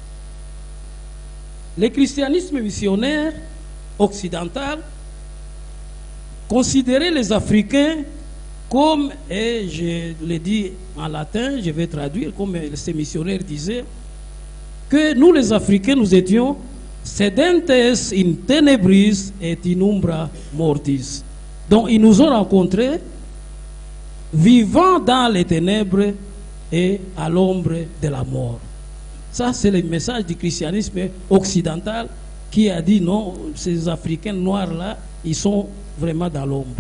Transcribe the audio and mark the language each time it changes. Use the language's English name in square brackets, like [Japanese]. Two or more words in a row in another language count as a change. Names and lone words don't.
[French] le christianisme missionnaire occidental considérait les Africains comme, et je le dis en latin, je vais traduire, comme ces missionnaires disaient, que nous les Africains, nous étions [Latin] sedentes in tenebris et in umbra mortis. [French] Donc ils nous ont rencontrés vivant dans les ténèbres et à l'ombre de la mort. Ça, c'est le message du christianisme occidental qui a dit non, ces Africains noirs-là, ils sont vraiment dans l'ombre.